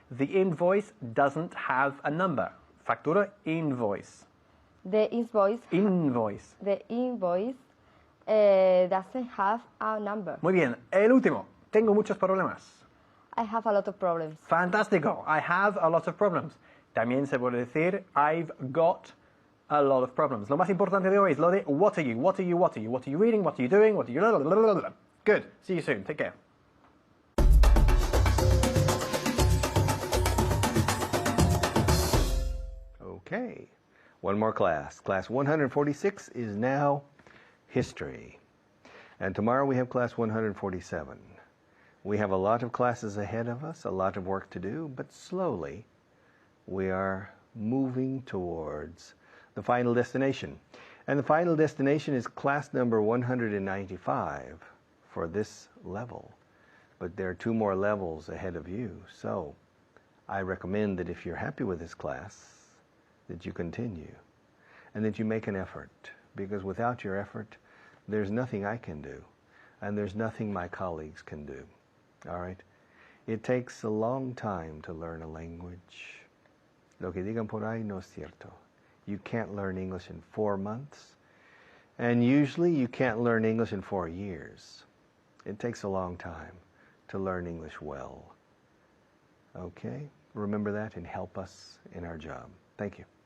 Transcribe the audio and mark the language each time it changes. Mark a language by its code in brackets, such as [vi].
[en] The invoice doesn't have a number. [es] Factura, invoice. [en] The invoice. Invoice. The invoice doesn't have a number. [es] Muy bien. El último. Tengo muchos problemas. [en] I have a lot of problems. [es] Fantástico. [en] I have a lot of problems. [es] También se puede decir [en] I've got a lot of problems. [es] Lo más importante de hoy es lo de [en] what are you, what are you, what are you, what are you reading, what are you doing, what are you... Blah, blah, blah, blah. Good. See you soon. Take care. Okay. One more class. Class 146 is now history. And tomorrow we have class 147. We have a lot of classes ahead of us, a lot of work to do, but slowly we are moving towards the final destination. And the final destination is class number 195 for this level. But there are 2 more levels ahead of you. So I recommend that if you're happy with this class, that you continue and that you make an effort. Because without your effort, there's nothing I can do. And there's nothing my colleagues can do. All right? It takes a long time to learn a language. [es] Lo que digan por ahí no es cierto. [en] You can't learn English in 4 months. And usually you can't learn English in 4 years. It takes a long time to learn English well. Okay? Remember that and help us in our job. Thank you.